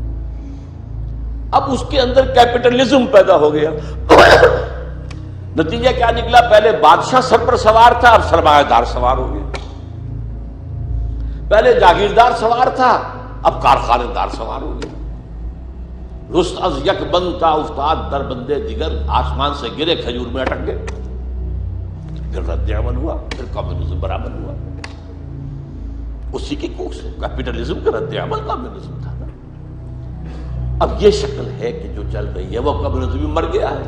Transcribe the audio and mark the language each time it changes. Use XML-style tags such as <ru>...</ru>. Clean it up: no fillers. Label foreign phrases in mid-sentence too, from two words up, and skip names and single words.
<ur>اب اس کے اندر کیپٹلزم پیدا ہو گیا. نتیجہ کیا نکلا؟ پہلے بادشاہ سر پر سوار تھا، اب سرمایہ دار سوار ہو گئے. پہلے جاگیردار سوار تھا، اب کارخانے دار سوار ہو گئے.</ur> <fa>رست از یک بند تا افتاد در بندے دیگر،</fa> <ur>آسمان سے گرے کھجور میں اٹک گئے. پھر رد عمل ہوا، پھر کمیونزم برابر ہوا. اسی کی کوکھ سے کیپٹلزم کا رد عمل کمیونزم تھا نا. اب یہ شکل ہے کہ جو چل رہی ہے وہ کمیونزم بھی مر گیا ہے.</ur>